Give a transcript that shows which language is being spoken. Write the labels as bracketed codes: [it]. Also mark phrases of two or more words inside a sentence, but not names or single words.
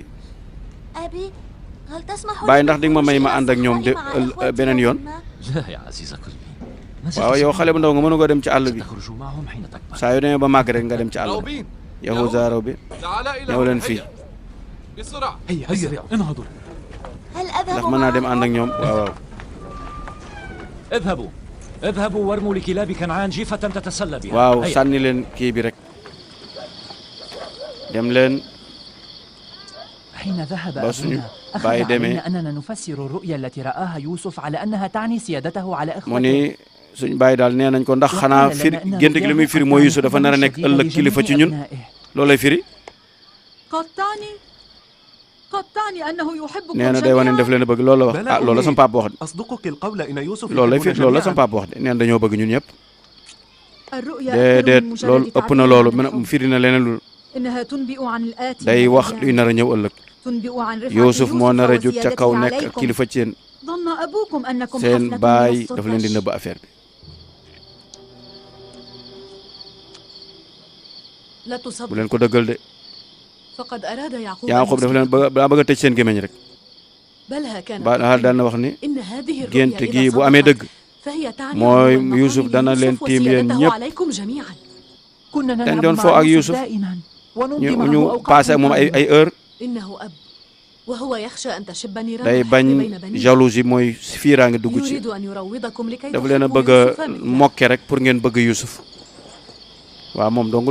[ar] أبي هل تسمح [wo] bàyyi [ar] لي [wo] ndax di nga ma may ma ànd ak ñoom de [ar] بالخروج مع إخوتي [wo] beneen yoon [ar] وما؟ لا يا عزيز قلبي ما [wo] waaw yow xale bu ndaw nga mën a ko dem ci àll bi [ar] ستخرج معهم حين تكبر [wo] saa yu demee ba màgg rek nga dem ci àll bi [ar] روبين [wo] Yahuza Rawbin ñëw leen fii [ar] بسرعة هيا هيا انهضوا هل [wo] ndax [ar] أذهب [wo] mën naa dem [ar] معهم؟ [wo] ànd ak ñoom waaw waaw [ar] اذهبوا اذهبوا وارموا لكلاب كنعان جيفة تتسلى بها [wo] waaw [ar] هيا. [wo] sànni leen kii bi rek dem leen [ar] حين ذهب بس أبونا أخذ باي دمي. علينا أننا نفسر الرؤيا التي رآها يوسف على أنها تعني سيادته على [wo] mu [ar] إخوته. [wo] ni suñ bàyyi daal nee nañ ko ndax xanaa firi gént gi li muy firi mooy Yuusuf dafa nar a nekk ëllëg kilifa ci ñun loolu lay firi [ar] قد تعني أنه يحبكم [wo] nee na day wane def leen a bëgg loolu la wax [ar] بلى [wo] ah loolu la [ar] أمي. [wo] sama papa wax de [ar] أصدقك القول إن يوسف [wo] loolu lay [ar] يحبنا [wo] firi loolu la [ar] جميعاً. [wo] sama papa wax de nee na dañoo bëgg ñun ñëpp [ar] الرؤيا أكثر [wo] déedéet [ar] من مجرد [wo] loolu ëpp na [ar] تعبير [wo] loolu [ar] عن الحب. [wo] firi na leneen lu [ar] إنها تنبئ عن الآتي [wo] day wax luy nar a ñëw ëllëg [ar] تنبئ عن رفعة [wo] Yuusuf moo nar a jug ca kaw [ar] وزيادته [wo] nekk [ar] عليكم [wo] kilifa ci yéen [ar] ظن أبوكم أنكم [wo] seen [ar] حفنة [wo] baay [ar] من [wo] dafa leen di [ar] الصفش [wo] nëbb affaire bi [ar] لا [wo] bu [ar] تصدق [wo] leen ko dëggal de [ar] فقد أراد يعقوب [wo] Yaaqub dafa leen bëgg a tëj seen gémmiñ rek [ar] بل كان [wo] ba xaal daan na wax ni [ar] إن هذه [wo] gént [ar] الرؤيا [wo] gi [ar] إذا [wo] bu amee dëgg [ar] صدقت فهي تعني [wo] mooy [ar] أن المقام [wo] Yuusuf dana leen [ar] ليوسف [wo] tiim yéen [ar] وسيادته [wo] ñëpp [ar] عليكم جميعا كنا [wo] dañ [ar] نلعب [wo] doon fo [ar] مع [wo] ak [ar] يوسف [wo] Yuusuf [ar] دائما [wo] ñu [ar] ونمضي معه [wo] ñu [ar] أوقات [wo] passé ak moom ay heure [ar] إنه أب وهو يخشى أن تشب نيران [wo] day [ar] الحرب [wo] bañ [ar] بين بنيه [wo] jalousie mooy fiiraange dugg ci [ar] يريد أن يروضكم لكي [wo] dafa leen a [ar] تحبوا [wo] bëgg a [ar] يوسف مثله. [wo] mokke rek pour ngeen bëgg Yuusuf waaw moom dong